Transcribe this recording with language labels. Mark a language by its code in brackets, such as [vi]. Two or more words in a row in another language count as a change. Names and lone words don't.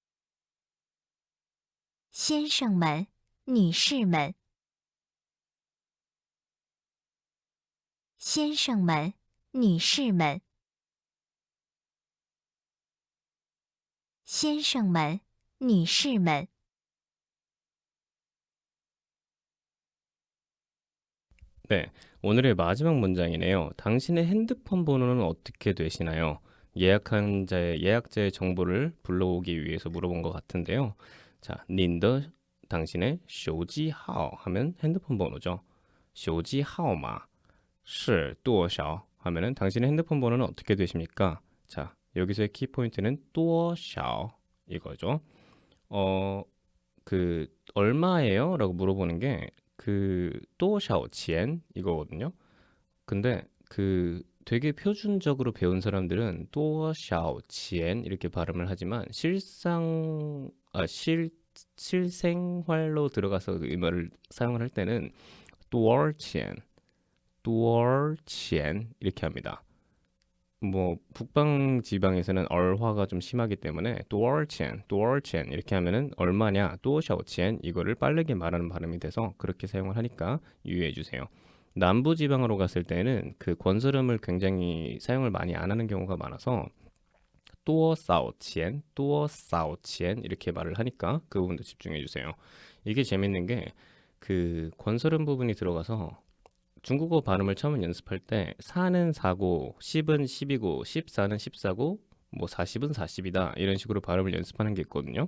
[zh] 先生们，女士们。先生们，女士们。先生们，女士们。 [ko] 네, 오늘의 마지막 문장이네요. 당신의 핸드폰 번호는 어떻게 되시나요? 예약자의 정보를 불러오기 위해서 물어본 것 같은데요. 자, 您的 당신의 手机号 하면 핸드폰 번호죠. [zh] 手机号码是多少 [ko] 하면은 당신의 핸드폰 번호는 어떻게 되십니까? 자, 여기서의 키포인트는 多少 이거죠. 그 얼마예요? 라고 물어보는 게 그 [zh] 多少钱 [ko] 이거거든요. 근데 그 되게 표준적으로 배운 사람들은 [zh] 多少钱 [ko] 이렇게 발음을 하지만 실생활로 들어가서 이 말을 사용을 할 때는 [zh] 多少钱, 多少钱 [ko] 이렇게 합니다. 뭐 북방 지방에서는 얼화가 좀 심하기 때문에 [zh] 多少钱, 多少钱 [ko] 이렇게 하면은 얼마냐, [zh] 多少钱 [ko] 이거를 빠르게 말하는 발음이 돼서 그렇게 사용을 하니까 유의해 주세요. 남부 지방으로 갔을 때는 그 권설음을 굉장히 사용을 많이 안 하는 경우가 많아서 [zh] 多少钱, 多少钱 [ko] 이렇게 말을 하니까 그 부분도 집중해 주세요. 이게 재밌는 게 그 권설음 부분이 들어가서 중국어 발음을 처음 연습할 때 4는 4고 10은 10이고 14는 14고 뭐 40은 40이다 이런 식으로 발음을 연습하는 게 있거든요.